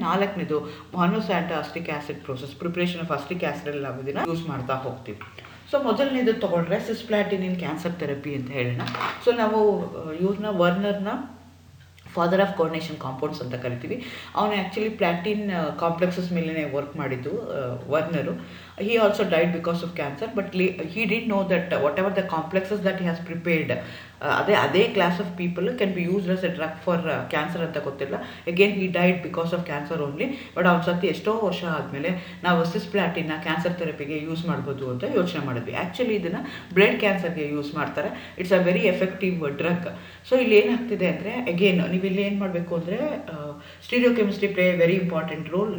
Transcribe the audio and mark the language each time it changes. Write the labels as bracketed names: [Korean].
[Kannada] 4ನೇದು ಮೊನೊಸ್ಯಾಂಟೋ ಅಸ್ಟಿಕ್ acid process, preparation of ಅಸ್ಟಿಕ್ acid ಎಲ್ಲ ಇದನ್ನು use ಮಾಡ್ತಾ ಹೋಗ್ತೀವಿ. ಸೊ ಮೊದಲನೇದು ತೊಗೊಂಡ್ರೆ ಸಿಸ್ಪ್ಲಾಟಿನ್ ಇನ್ ಕ್ಯಾನ್ಸರ್ ಥೆರಪಿ ಅಂತ ಹೇಳೋಣ. ಸೊ ನಾವು ವರ್ನರ್ನ ಫಾದರ್ ಆಫ್ ಕೋಆರ್ಡಿನೇಷನ್ ಕಾಂಪೌಂಡ್ಸ್ ಅಂತ ಕರಿತೀವಿ. ಅವನು ಆ್ಯಕ್ಚುಲಿ ಪ್ಲಾಟಿನ್ ಕಾಂಪ್ಲೆಕ್ಸಸ್ ಮೇಲೇ ವರ್ಕ್ ಮಾಡಿದ್ದು ವರ್ನರು. [English] he also died because of cancer, but he didn't know that whatever the complexes that he has prepared, ಅದೇ class of people can be used as a drug for cancer [Kannada] ಅಂತ ಗೊತ್ತಿಲ್ಲ. [English] Again he died because of cancer only. [Kannada] But ಅವ್ನು ಸತಿ ಎಷ್ಟೋ ವರ್ಷ ಆದಮೇಲೆ ನಾವು ಸಿಸ್ಪ್ಲಾಟಿನ್ನ cancer ಥೆರಪಿಗೆ use ಮಾಡ್ಬೋದು ಅಂತ ಯೋಚನೆ ಮಾಡಿದ್ವಿ. ಆ್ಯಕ್ಚುಲಿ ಇದನ್ನು ಬ್ಲಡ್ ಕ್ಯಾನ್ಸರ್ಗೆ ಯೂಸ್ ಮಾಡ್ತಾರೆ. [English] It's a very effective drug. [Kannada] So ಇಲ್ಲಿ ಏನಾಗ್ತಿದೆ ಅಂದರೆ ಅಗೇನ್ ನೀವು ಇಲ್ಲಿ ಏನು ಮಾಡಬೇಕು ಅಂದರೆ [English] Stereochemistry play very important role.